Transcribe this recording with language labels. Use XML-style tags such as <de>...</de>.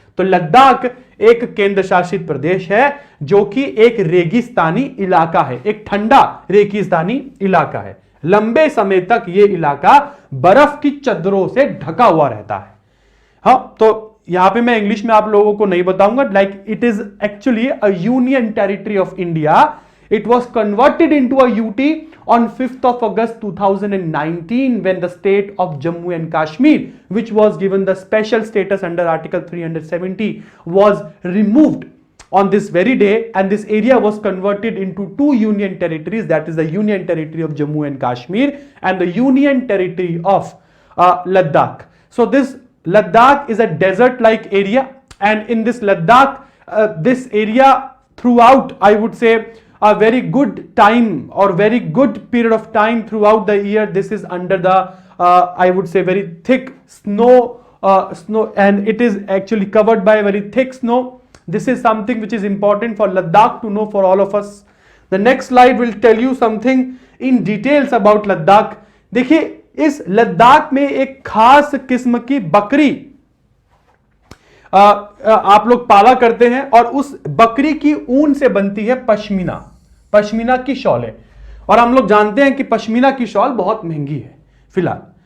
<hi>तो लद्दाख एक केंद्र शासित प्रदेश है जो कि एक रेगिस्तानी इलाका है, एक ठंडा रेगिस्तानी इलाका है। लंबे समय तक यह इलाका बर्फ की चद्दरों से ढका हुआ रहता है। हाँ, तो यहां पे मैं इंग्लिश में आप लोगों को नहीं बताऊंगा।</hi> <en>Like it is actually a union territory of India. It was converted into a UT on 5th of August 2019 when the state of Jammu and Kashmir, which was given the special status under Article 370, was removed on this very day, and this area was converted into 2 union territories, that is the Union Territory of Jammu and Kashmir and the Union Territory of Ladakh. So this Ladakh is a desert-like area, and in this Ladakh, this area throughout, I would say, a very good time or very good period of time throughout the year, this is under the I would say very thick snow, and it is actually covered by very thick snow. This is something which is important for Ladakh to know for all of us. The next slide will tell you something in details about Ladakh.</en> <hi>देखिए, इस लद्दाख में एक खास किस्म की बकरी आप लोग पाला करते हैं, और उस बकरी की ऊन से बनती है पश्मीना, पश्मीना की शॉलें। और हम लोग जानते हैं कि पश्मीना की शॉल बहुत महंगी है फिलहाल।</hi>